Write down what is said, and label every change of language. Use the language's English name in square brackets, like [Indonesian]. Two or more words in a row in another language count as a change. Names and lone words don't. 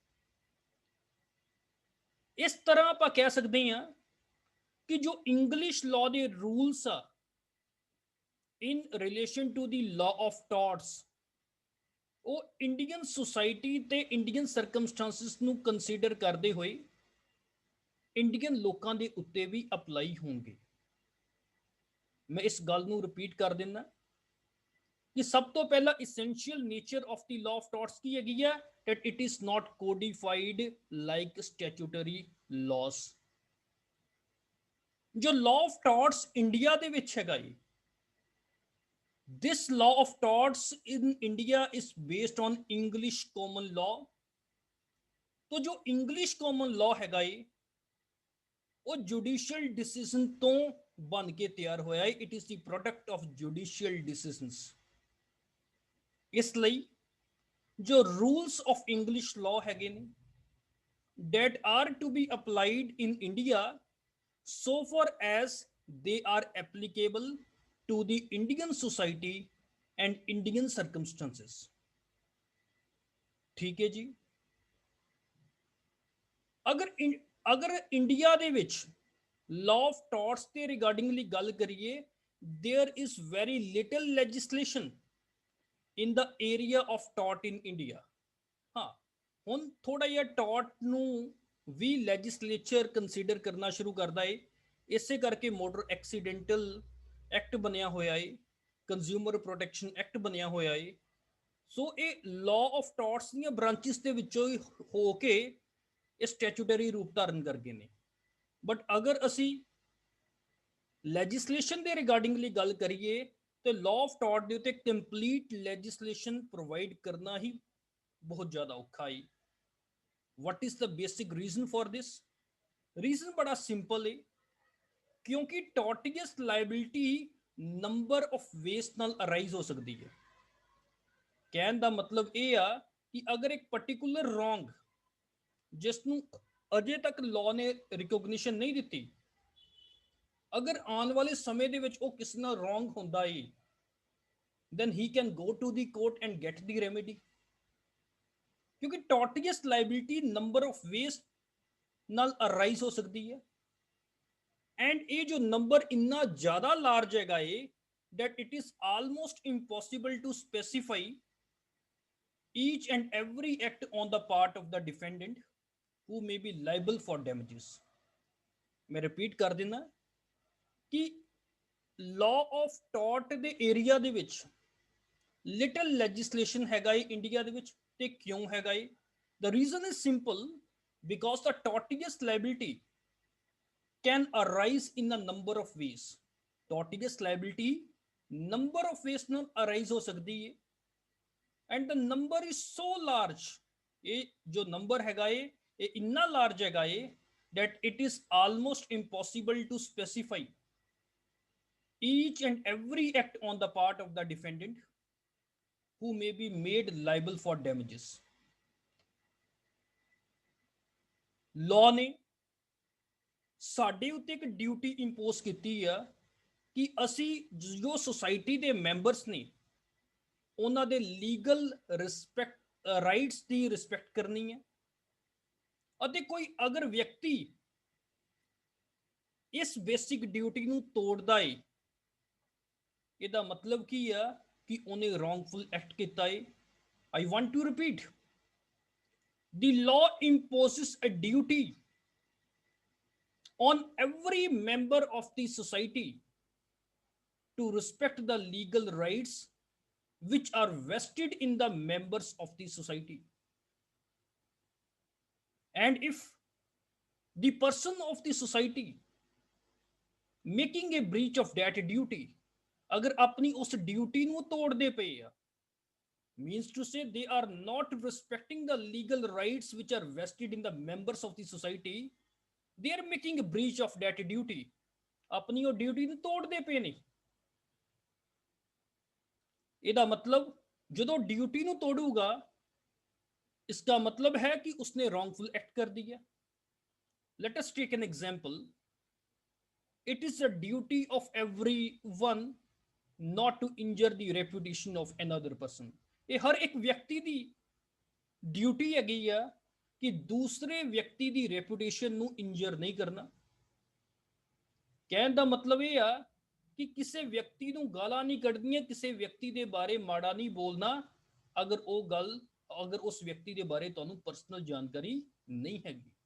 [Punjabi] ਇਸ ਤਰ੍ਹਾਂ ਆਪਾਂ ਕਹਿ ਸਕਦੇ ਹਾਂ ਕਿ ਜੋ [English] English law [Punjabi] ਦੇ ਰੂਲਸ ਆ [English] in relation to the law of torts, [Punjabi] ਉਹ [English] Indian society [Punjabi] ਤੇ [English] Indian circumstances [Punjabi] ਨੂੰ ਕੰਸੀਡਰ ਕਰਦੇ ਹੋਏ ਇੰਡੀਅਨ ਲੋਕਾਂ ਦੇ ਉੱਤੇ ਵੀ ਅਪਲਾਈ ਹੋਣਗੇ। ਮੈਂ ਇਸ ਗੱਲ ਨੂੰ ਰਿਪੀਟ ਕਰ ਦਿੰਦਾ ਕਿ ਸਭ ਤੋਂ ਪਹਿਲਾਂ [English] essential nature of the law of torts [Punjabi] ਕੀ ਹੈਗੀ ਹੈ, [English] that it is not codified like statutory laws। [Punjabi] ਜੋ [English] law of torts [Punjabi] ਇੰਡੀਆ ਦੇ ਵਿੱਚ ਹੈਗਾ ਏ, [English] this law of torts in India is based on English common law। [Punjabi] ਤੋ ਜੋ [English] English common law [Punjabi] हैगा ਏ, ਉਹ [English] judicial decision [Punjabi] ਤੋਂ ਬਣ ਕੇ ਤਿਆਰ ਹੋਇਆ ਏ। [English] It is the product of judicial decisions। [Punjabi] ਇਸ ਲਈ ਜੋ [English] rules of English law [Punjabi] ਹੈਗੇ ਨੇ, [English] that are to be applied in India so far as they are applicable to the Indian society and Indian circumstances। [Punjabi] ਠੀਕ ਹੈ ਜੀ। ਅਗਰ ਇੰਡੀਆ ਦੇ ਵਿੱਚ [English] law of torts [Punjabi] ਦੇ ਰਿਗਾਰਡਿੰਗਲੀ ਗੱਲ ਕਰੀਏ, [English] there is very little legislation in the area of tort in India। [Punjabi] ਹਾਂ, ਹੁਣ ਥੋੜਾ ਜਿਹਾ tort ਨੂੰ ਵੀ ਲੈਜਿਸਲੇਚਰ ਕੰਸੀਡਰ ਕਰਨਾ ਸ਼ੁਰੂ ਕਰਦਾ ਹੈ। ਇਸੇ ਕਰਕੇ ਮੋਟਰ ਐਕਸੀਡੈਂਟਲ ਐਕਟ ਬਣਿਆ ਹੋਇਆ ਏ, ਕੰਜ਼ਿਊਮਰ ਪ੍ਰੋਟੈਕਸ਼ਨ ਐਕਟ ਬਣਿਆ ਹੋਇਆ ਏ। ਸੋ ਇਹ [English] law of torts [Punjabi] ਦੀਆਂ ਬ੍ਰਾਂਚਿਸ ਦੇ ਵਿੱਚੋਂ ਹੀ ਹੋ ਕੇ ਇਹ ਸਟੈਚੂਟਰੀ ਰੂਪ ਧਾਰਨ ਕਰ ਗਏ ਨੇ। ਬਟ ਅਗਰ ਅਸੀਂ ਲੈਜਿਸਲੇਸ਼ਨ ਦੇ ਰਿਗਾਰਡਿੰਗਲੀ ਗੱਲ ਕਰੀਏ ਤੇ [English] law of tort [Punjabi] ਦੇ ਉੱਤੇ [English] complete legislation provide [Punjabi] ਕਰਨਾ ਹੀ ਬਹੁਤ ਜ਼ਿਆਦਾ ਔਖਾ ਹੈ। [English] what is the basic reason for this? [Punjabi] ਰੀਜ਼ਨ ਬੜਾ ਸਿੰਪਲ ਹੈ, ਕਿਉਂਕਿ [English] tortious liability number of ways [Punjabi] ਨਾਲ ਅਰਾਈਜ਼ ਹੋ ਸਕਦੀ ਹੈ। ਕਹਿਣ ਦਾ ਮਤਲਬ ਇਹ ਆ ਕਿ ਅਗਰ ਇੱਕ [English] particular wrong [Punjabi] ਜਿਸ ਨੂੰ ਅਜੇ ਤੱਕ ਲਾਅ ਨੇ ਰਿਕੋਗਨੀਸ਼ਨ ਨਹੀਂ ਦਿੱਤੀ, ਅਗਰ ਆਉਣ ਵਾਲੇ ਸਮੇਂ ਦੇ ਵਿੱਚ ਉਹ ਕਿਸੇ ਨਾਲ ਰੋਂਗ ਹੁੰਦਾ ਏ, [English] then he can go to the court and get the remedy। [Punjabi] ਕਿਉਂਕਿ [English] tortious liability number of ways [Punjabi] ਨਾਲ ਅਰਾਈਜ਼ ਹੋ ਸਕਦੀ ਹੈ। ਐਂਡ ਇਹ ਜੋ ਨੰਬਰ ਇੰਨਾ ਜ਼ਿਆਦਾ ਲਾਰਜ ਹੈਗਾ ਏ [English] that it is almost impossible to specify each and every act on the part of the defendant who may be liable for damages। [Punjabi] ਮੈਂ repeat ਕਰ ਦੇਣਾ ਕਿ [English] law of tort [Punjabi] ਦੇ ਏਰੀਆ ਦੇ ਵਿੱਚ [English] little legislation [Punjabi] ਹੈਗਾ ਏ ਇੰਡੀਆ ਦੇ ਵਿੱਚ। ਤੇ ਕਿਉਂ ਹੈਗਾ ਏ? [English] The reason is simple, because the tortious liability can arise in a number of ways। tortious liability number of ways [Punjabi] ਨਾਲ arise ਹੋ ਸਕਦੀ ਹੈ। [English] and the number is so large, [Punjabi] ਇਹ ਜੋ number ਹੈਗਾ ਏ ਇਹ ਇੰਨਾ large ਹੈਗਾ ਏ [English] that it is almost impossible to specify each and every act on the part of the defendant who may be made liable for damages। [Punjabi] law ਨੇ ਸਾਡੇ ਉੱਤੇ ਇੱਕ ਡਿਊਟੀ ਇੰਪੋਜ਼ ਕੀਤੀ ਆ ਕਿ ਅਸੀਂ ਜੋ ਸੋਸਾਇਟੀ ਦੇ ਮੈਂਬਰਸ ਨੇ ਉਹਨਾਂ ਦੇ [English] legal rights [Punjabi] ਦੀ ਰਿਸਪੈਕਟ ਕਰਨੀ ਹੈ। ਅਤੇ ਕੋਈ ਅਗਰ ਵਿਅਕਤੀ ਇਸ ਬੇਸਿਕ ਡਿਊਟੀ ਨੂੰ ਤੋੜਦਾ ਏ, ਇਹਦਾ ਮਤਲਬ ਕੀ ਆ [Hindi] कि उन्हें [English] wrongful act [Hindi] किता है। [English] I want to repeat, the law imposes a duty on every member of the society to respect the legal rights which are vested in the members of the society. And if the person of the society making a breach of that duty, [Punjabi] ਅਗਰ ਅਪਣੀ ਉਸ ਡਿਊਟੀ ਨੂੰ ਤੋੜਦੇ ਪਏ ਆ, [English] means to say they are not respecting the legal rights which are vested in the members of the society, they are making a breach of that duty, [Punjabi] अपनी ਉਹ ਡਿਊਟੀ ਨੂੰ ਤੋੜਦੇ ਪਏ ਨੇ। ਇਹਦਾ ਮਤਲਬ ਜਦੋਂ ਡਿਊਟੀ ਨੂੰ ਤੋੜੂਗਾ, [Hindi] इसका मतलब है कि उसने [English] wrongful act [Hindi] कर दिया। [English] Let us take an example. It is a duty of everyone not to injure the reputation of another person। [Hindi] ये हर एक व्यक्ति [Punjabi] ਦੀ ਡਿਊਟੀ ਹੈਗੀ ਆ ਕਿ ਦੂਸਰੇ ਵਿਅਕਤੀ ਦੀ ਰੈਪੂਟੇਸ਼ਨ ਨੂੰ ਇੰਜਰ ਨਹੀਂ ਕਰਨਾ। ਕਹਿਣ ਦਾ ਮਤਲਬ ਇਹ ਆ ਕਿ ਕਿਸੇ ਵਿਅਕਤੀ ਨੂੰ ਗਾਲਾਂ ਨਹੀਂ ਕੱਢਣੀਆਂ, ਕਿਸੇ ਵਿਅਕਤੀ ਦੇ ਬਾਰੇ ਮਾੜਾ ਨਹੀਂ ਬੋਲਣਾ ਅਗਰ ਉਸ ਵਿਅਕਤੀ ਦੇ ਬਾਰੇ ਤੁਹਾਨੂੰ ਪਰਸਨਲ ਜਾਣਕਾਰੀ ਨਹੀਂ ਹੈਗੀ।